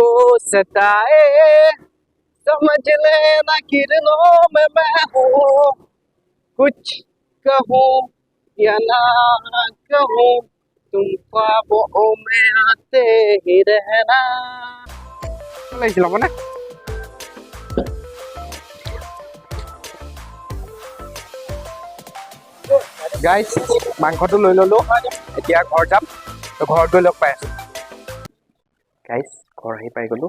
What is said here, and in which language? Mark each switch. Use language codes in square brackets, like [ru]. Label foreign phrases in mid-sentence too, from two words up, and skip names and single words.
[hi] सताए, समझ लेना किरणों में मैं हूँ, कुछ कहूँ या ना कहूँ, तुम ख्वाबों में आते ही रहना। [as] লাগিছিল মানে গাইজ মাংসটো লৈ ললো, এতিয়া ঘৰ যাম। ঘৰত গৈ লগ পাই আছো। গাইজ ঘৰ আহি পাই গলো।